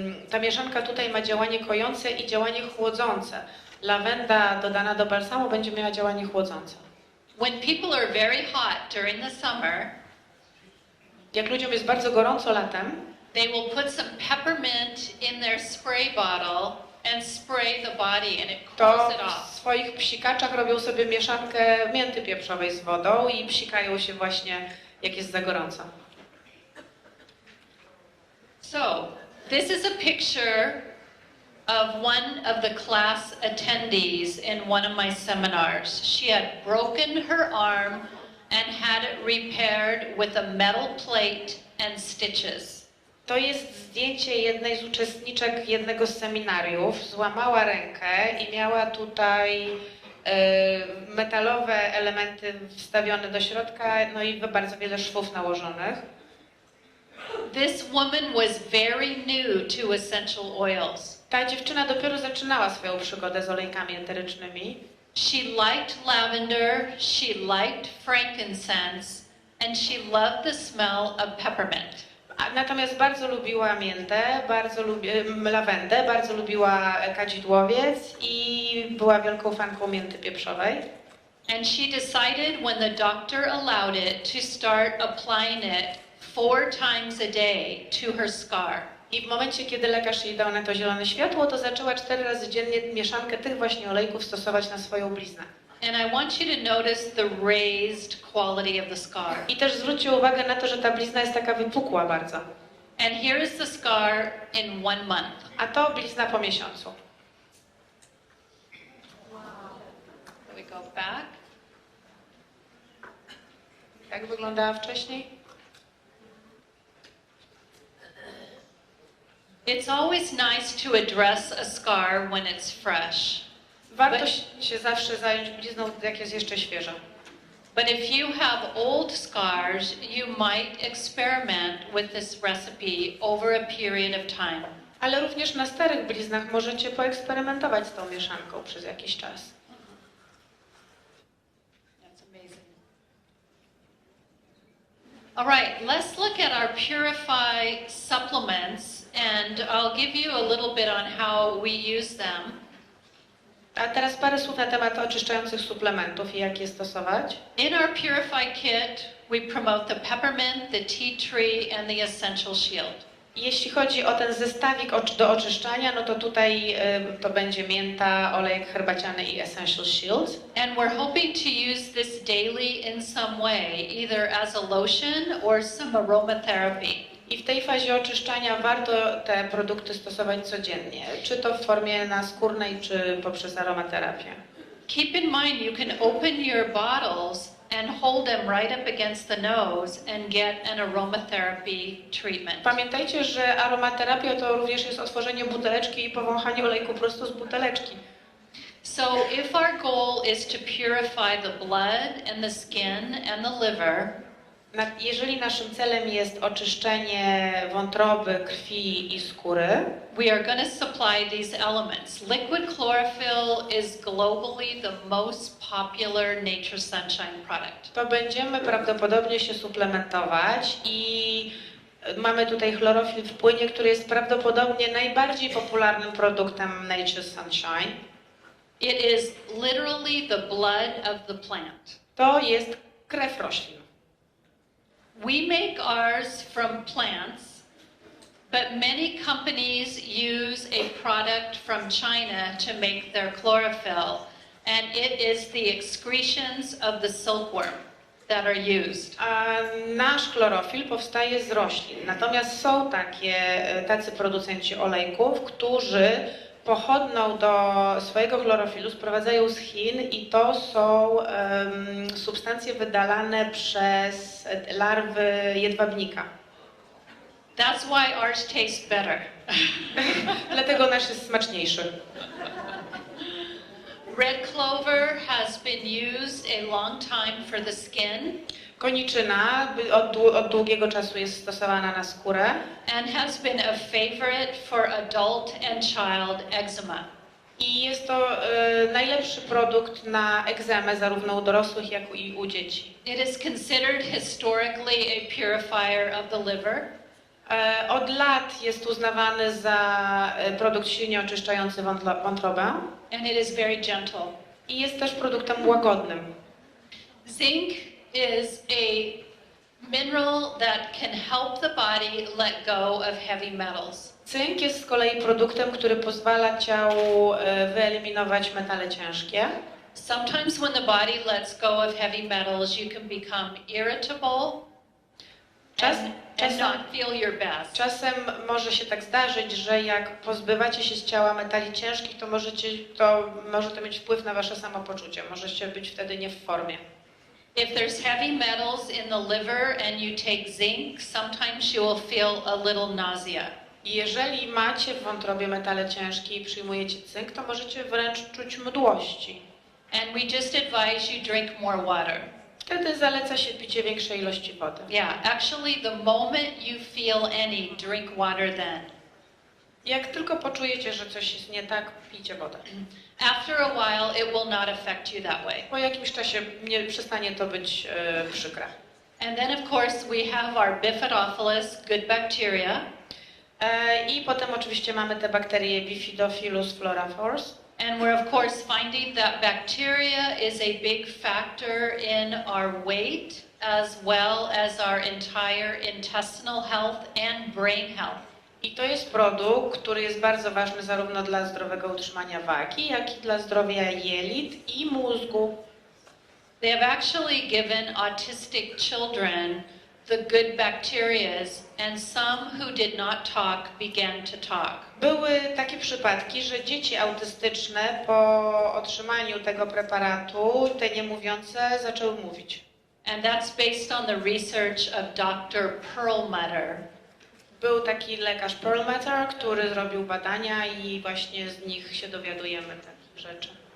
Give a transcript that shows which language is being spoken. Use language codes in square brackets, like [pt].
[pl] Ta mieszanka tutaj ma działanie kojące i działanie chłodzące. Lawenda dodana do balsamu będzie miała działanie chłodzące. [en] When people are very hot during the summer, [pl] jak ludziom jest bardzo gorąco latem, [en] they will put some peppermint in their spray bottle and spray the body and it cools it [pl] to [en] off. [pl] w swoich psikaczach robią sobie mieszankę mięty pieprzowej z wodą i psikają się właśnie, jak jest za gorąco. [en] So, this is a picture of one of the class attendees in one of my seminars. She had broken her arm and had it repaired with a metal plate and stitches. [pl] To jest zdjęcie jednej z uczestniczek jednego z seminariów. Złamała rękę i miała tutaj metalowe elementy wstawione do środka, no i bardzo wiele szwów nałożonych. [en] This woman was very new to essential oils. [pl] Ta dziewczyna dopiero zaczynała swoją przygodę z olejkami eterycznymi. [en] She liked lavender, she liked frankincense, and she loved the smell of peppermint. [pl] Natomiast bardzo lubiła miętę, lawendę, bardzo lubiła kadzidłowiec i była wielką fanką mięty pieprzowej. [en] And she decided when the doctor allowed it to start applying it 4 times a day to her scar. [pl] I w momencie, kiedy lekarz jej dał na to zielone światło, to zaczęła 4 razy dziennie mieszankę tych właśnie olejków stosować na swoją bliznę. [en] And I want you to notice the raised quality of the scar. [pl] I też zwróćcie uwagę na to, że ta blizna jest taka wypukła bardzo. [en] And here is the scar in 1 month. [pl] A to blizna po miesiącu. [en] We go back. [pl] Jak wyglądała wcześniej? [en] It's always nice to address a scar when it's fresh. [pl] Warto się zawsze zająć blizną, jak jest jeszcze świeża. [en] But if you have old scars, you might experiment with this recipe over a period of time. [pl] Ale również na starych bliznach możecie poeksperymentować z tą mieszanką przez jakiś czas. [en] That's amazing. All right, let's look at our Purify supplements, and I'll give you a little bit on how we use them. [pl] A teraz parę słów na temat oczyszczających suplementów i jak je stosować. [en] In our Purify kit, we promote the peppermint, the tea tree, and the essential shield. [pl] Jeśli chodzi o ten zestawik do oczyszczania, no to tutaj to będzie mięta, olejek herbaciany i essential shield. [en] And we're hoping to use this daily in some way, either as a lotion or some aromatherapy. [pl] I w tej fazie oczyszczania warto te produkty stosować codziennie, czy to w formie naskórnej, czy poprzez aromaterapię. [en] Keep in mind you can open your bottles and hold them right up against the nose and get an aromatherapy treatment. [pl] Pamiętajcie, że aromaterapia to również jest otworzenie buteleczki i powąchanie olejku prosto z buteleczki. [en] So if our goal is to purify the blood and the skin and the liver, [pl] jeżeli naszym celem jest oczyszczenie wątroby, krwi i skóry, [en] we are going to supply these elements. Liquid chlorophyll is globally the most popular Nature Sunshine product. [pl] to będziemy prawdopodobnie się suplementować i mamy tutaj chlorofil w płynie, który jest prawdopodobnie najbardziej popularnym produktem Nature Sunshine. [en] It is literally the blood of the plant. [pl] To jest krew roślin. [en] We make ours from plants, but many companies use a product from China to make their chlorophyll, and it is the excretions of the silkworm that are used. [pl] A nasz chlorofil powstaje z roślin, natomiast są tacy producenci olejków, którzy pochodną do swojego chlorofilu sprowadzają z Chin i to są substancje wydalane przez larwy jedwabnika. [en] That's why ours tastes better. [pl] Dlatego nasz jest smaczniejszy. [en] Red clover has been used a long time for the skin. [pl] Koniczyna od długiego czasu jest stosowana na skórę. [en] And has been a favorite for adult and child eczema. [pl] I jest to najlepszy produkt na egzemę zarówno u dorosłych, jak i u dzieci. [en] It is considered historically a purifier of the liver. [pl] Od lat jest uznawany za produkt silnie oczyszczający wątrobę. [en] And it is very gentle. [pl] I jest też produktem łagodnym. [en] Zinc is a mineral that can help the body let go of heavy metals. [pl] Cynk jest z kolei produktem, który pozwala ciału wyeliminować metale ciężkie. [en] Sometimes when the body lets go of heavy metals, you can become irritable and not feel your best. [pl] Czasem może się tak zdarzyć, że jak pozbywacie się z ciała metali ciężkich, to może to mieć wpływ na wasze samopoczucie. Możecie być wtedy nie w formie. [en] If there's heavy metals in the liver and you take zinc, sometimes you will feel a little nausea. [pl] Jeżeli macie w wątrobie metale ciężkie i przyjmujecie cynk, to możecie wręcz czuć mdłości. [en] And we just advise you drink more water. [pl] Wtedy zaleca się picie większej ilości wody. [en] Yeah, actually the moment you feel any, drink water then. [pl] Jak tylko poczujecie, że coś jest nie tak, pijcie wodę. [en] After a while, it will not affect you that way. [pl] Po jakimś czasie nie przestanie to być przykre. [en] And then of course we have our Bifidobacillus, good bacteria. [pl] I potem oczywiście mamy te bakterie Bifidobacillus florafors. [en] And we're of course finding that bacteria is a big factor in our weight as well as our entire intestinal health and brain health. [pl] I to jest produkt, który jest bardzo ważny zarówno dla zdrowego utrzymania wagi, jak i dla zdrowia jelit i mózgu. [en] They have actually given autistic children the good bacterias, and some who did not talk began to talk. [pl] Były takie przypadki, że dzieci autystyczne po otrzymaniu tego preparatu, te niemówiące, zaczęły mówić. [en] And that's based on the research of Dr. Perlmutter. [pl] Był taki lekarz Perlmutter, który zrobił badania i właśnie z nich się dowiadujemy takich rzeczy.